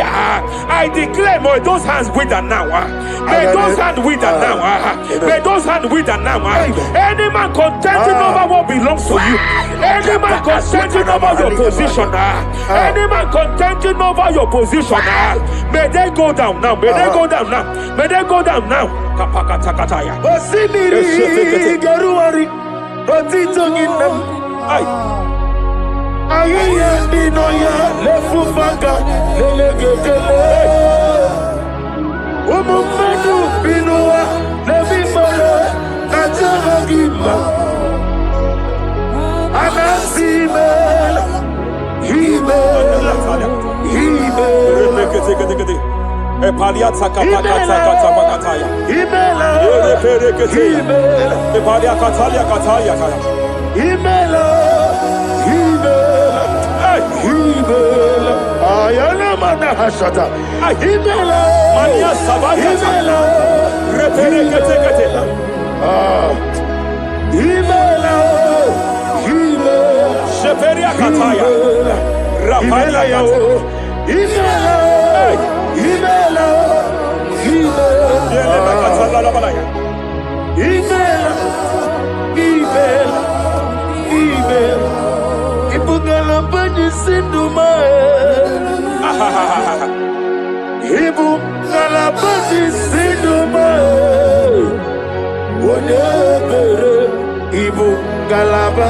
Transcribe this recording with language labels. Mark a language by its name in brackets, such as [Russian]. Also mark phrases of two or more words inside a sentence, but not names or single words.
[English] I declare, may those hands wither now. May those hands wither now. May those hands wither now. Any man contending over what belongs to you. Any man contending over your position. Any man contending over your position. May they go down now. May they go down now. May they go down now. Kapakatakataya. Osimiri Garuari Rotitonginem Ayaya Dinoya Lefufanga Lelegele Umumedu Binoa Levimala Najaragima Anasimela Himela Epaliata kapakatakata pakataya. Himela Eperekete. Epalia katalia katalia kaya. Himela Himela Ayana mana hashata Himela Mania Savaria. Himela Reperekete. Himela Sheperia kataya. Rapalia kata. Himela Yelema katala la balaya. Ibugala bani sinduma Ibugala bani sinduma Wonebere Ibugala ba